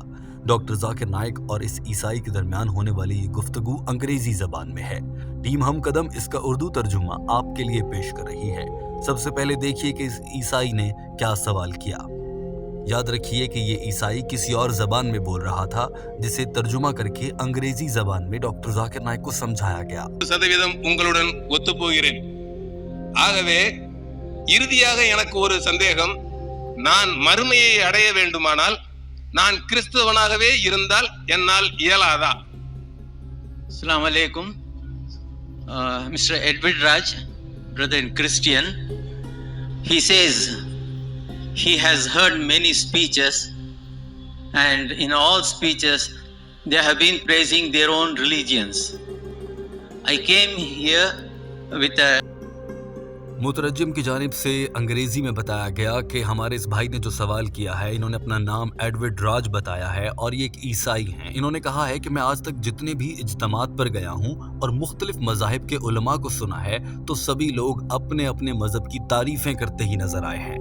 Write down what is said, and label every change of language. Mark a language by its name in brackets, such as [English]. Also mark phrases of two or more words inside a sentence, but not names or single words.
[Urdu] ڈاکٹر ذاکر نائیک اور اس عیسائی کے درمیان ہونے والی یہ گفتگو انگریزی زبان میں ہے. ٹیم ہم قدم اس کا اردو ترجمہ آپ کے لیے پیش کر رہی ہے. سب سے پہلے دیکھیے کہ اس عیسائی نے کیا سوال کیا. یاد رکھیے کہ یہ عیسائی کسی اور زبان میں بول رہا تھا، جسے ترجمہ کر کے انگریزی زبان میں ڈاکٹر ذاکر نائیک کو سمجھایا گیا. [Tamil] சதவீதம் உங்களுடன் ஒத்துப்போகிறேன். ஆகவே இறுதியாக எனக்கு ஒரு சந்தேகம், நான் மறுமையை அடைய வேண்டுமானால் நான் கிறிஸ்தவனாகவே இருந்தால் என்னால் இயலாதா? [Arabic] السلام علیکم. [English] Mr. Edward Raj, brother in Christian, he says he has heard many speeches, and in all speeches they have been praising their own religions. I came here with a [Urdu] مترجم کی جانب سے انگریزی میں بتایا گیا کہ ہمارے اس بھائی نے جو سوال کیا ہے، انہوں نے اپنا نام ایڈورڈ راج بتایا ہے اور یہ ایک عیسائی ہیں. انہوں نے کہا ہے کہ میں آج تک جتنے بھی اجتماعات پر گیا ہوں اور مختلف مذاہب کے علما کو سنا ہے تو سبھی لوگ اپنے اپنے مذہب کی تعریفیں کرتے ہی نظر آئے ہیں.